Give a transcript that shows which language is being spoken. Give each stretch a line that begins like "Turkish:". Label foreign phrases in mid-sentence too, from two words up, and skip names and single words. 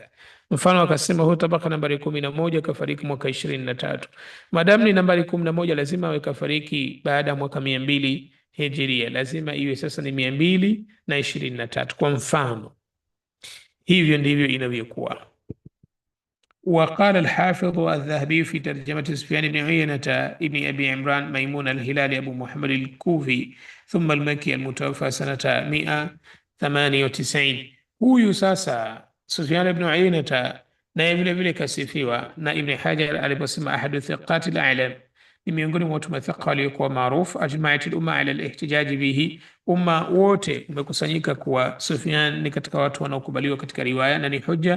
Swahili: Mfano akasema huyu tabaka nambari 11 kafariki mwaka 23. Madamu ni nambari 11 lazima awe kafariki baada ya mwaka 200 hijiria, lazima iwe sasa ni 223 kwa mfano. Hivyo ndivyo inavyokuwa.
Arabic: وقال الحافظ الذهبي في ترجمة سفيان بن عيينة ابن أبي عمران ميمون الهلالي أبو محمد الكوفي ثم المكي المتوفى سنة 198.
Swahili: Huyu sasa Sufyan ibn Uyayna naye vile vile kasifiwa na Ibn Hajar aliposema
Arabic: أحد الثقات الأعلام,
Swahili: ni miongoni mwa watu mathiqa waliokuwa maarufu.
Arabic: أجمعت الأمة على الاحتجاج به,
Swahili: umma wote umekusanyika kuwa Sufyan ni katika watu wanaokubaliwa katika riwaya na ni hujja.